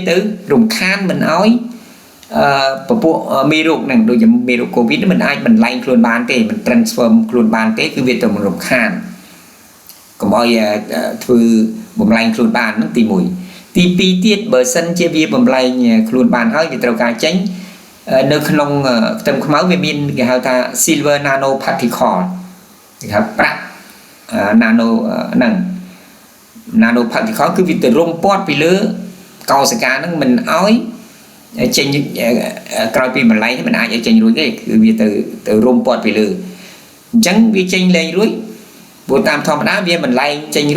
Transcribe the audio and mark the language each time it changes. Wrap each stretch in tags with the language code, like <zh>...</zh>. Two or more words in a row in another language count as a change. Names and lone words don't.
<km>ទៅរំខានមិនអោយពពួកមេរោគហ្នឹងដូចជាមេរោគ COVID មិនអាចបន្លែងខ្លួនបានទេមិន transfer ខ្លួនបានទេគឺវាទៅរំខានកុំអោយធ្វើបំលែងខ្លួនបានហ្នឹងទី1ទី2ទៀតបើសិនជាវាបំលែងខ្លួនបានហើយវាត្រូវការចេញនៅក្នុងខ្ទឹមខ្មៅវាមានគេហៅថា</km> <en>silver nano particle</en> <km>គេហៅប្រាក់ nano ហ្នឹង</km> <en>nano particle</en> <km>គឺវាទៅរុំព័ទ្ធពីលើកោសិកាហ្នឹងមិនអោយចេញក្រោយពីបំលែងមិនអាចឲ្យចេញរួចទេគឺវាទៅរុំព័ទ្ធពីលើអញ្ចឹងវាចេញលែងរួចព្រោះតាមធម្មតាវាមិនលែងចេញរួ</km>